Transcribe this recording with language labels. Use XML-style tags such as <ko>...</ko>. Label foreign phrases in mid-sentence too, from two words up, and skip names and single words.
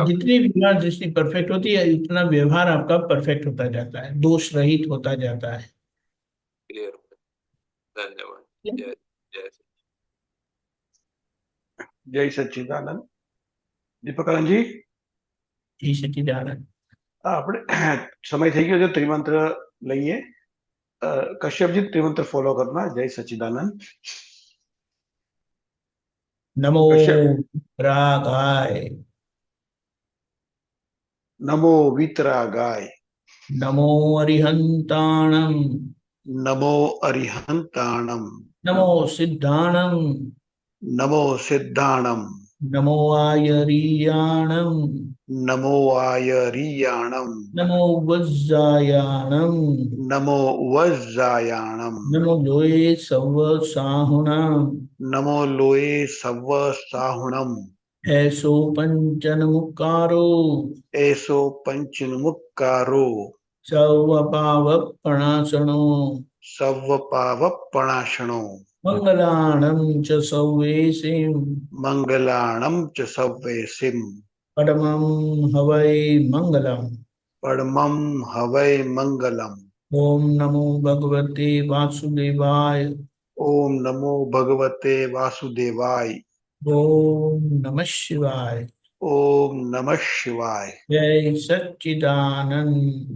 <hi>जितनी व्यवहार दृष्टि परफेक्ट होती है उतना व्यवहार आपका परफेक्ट होता जाता है, दोष रहित होता जाता है। क्लियर। धन्यवाद। जय जय जय सच्चिदानंद। દીપકાનંદજી, जी सच्चिदानंद।</hi> <gu>આપણે સમય થઈ ગયો છે, ત્રિમંત્ર લઈએ.</gu> <hi>कश्यपजी त्रिमंत्र फॉलो करना. जय सच्चिदानंद.</hi> <pra>नमो कश्यप। रागाय, નમો વિતરાગાય, नमो अरिहंताणम, નમો અરિહંતાણમ, नमो सिद्धाणम, નમો સિદ્ધાણમ, नमो आयरीयाणम, નમો આયરિયાણમ, नमो वज्जायाणम, નમો વજ્જાયાણમ, नमो लोये सव साहुणम, નમો લોએ સવ સાહુણમ, ऐसो पंचन मुकारो, એસો પંચનમુક્કારો, सर्वपावपणासनो, સવ પાવપણાશણો, मंगलाणं च सौवेशिं, મંગલાણમ ચ સવ્વેસિમ, परमं हवै मंगलम्। પરમં હવૈ મંગલમ.</pra> <sa>ओम नमो भगवते वासुदेवाय, ઓમ નમો ભગવતે વાસુદેવાય. ओम नमः शिवाय। ઓમ નમઃ શિવાય.</sa> <hi>जय सच्चिदानंद।</hi>